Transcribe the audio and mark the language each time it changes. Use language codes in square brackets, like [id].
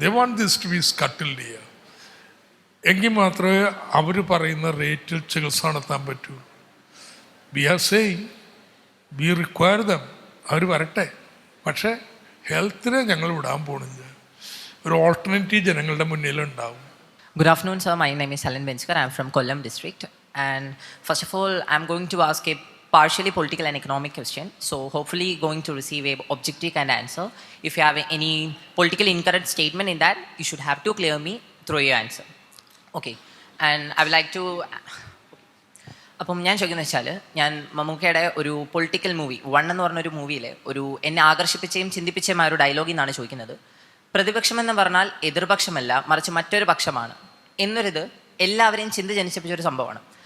[en] they want this to be scuttled [ml] ചെയ്യുക. എങ്കിൽ മാത്രമേ അവർ പറയുന്ന റേറ്റിൽ ചികിത്സ നടത്താൻ പറ്റൂ. [en] we are saying we require them, [ml] അവർ വരട്ടെ. പക്ഷേ ഹെൽത്തിനെ ഞങ്ങൾ വിടാൻ പോണില്ല. ഒരു ഓൾട്ടർനേറ്റീവ് ജനങ്ങളുടെ മുന്നിലുണ്ടാവും. [en] Good afternoon, sir. My name is Helen Benskar. I'm from Kollam district. And first of all, I'm going to ask a partially political and economic question. So hopefully going to receive a objective kind of answer. If you have any politically incorrect statement in that, you should have to clear me through your answer. Okay. And I would like to... [ml] അപ്പം ഞാൻ ചോദിക്കുന്നത് വെച്ചാൽ, ഞാൻ മമ്മൂക്കയുടെ ഒരു political movie 1 എന്ന് പറഞ്ഞൊരു മൂവിയിൽ ഒരു എന്നെ ആകർഷിപ്പിച്ചയും ചിന്തിപ്പിച്ചയും ആ ഒരു ഡയലോഗിൽ നിന്നാണ് ചോദിക്കുന്നത്. പ്രതിപക്ഷം എന്ന് പറഞ്ഞാൽ എതിർപക്ഷമല്ല, മറിച്ച് മറ്റൊരു പക്ഷമാണ് എന്നൊരിത് എല്ലാവരെയും ചിന്ത ജനിപ്പിച്ചൊരു സംഭവമാണ്.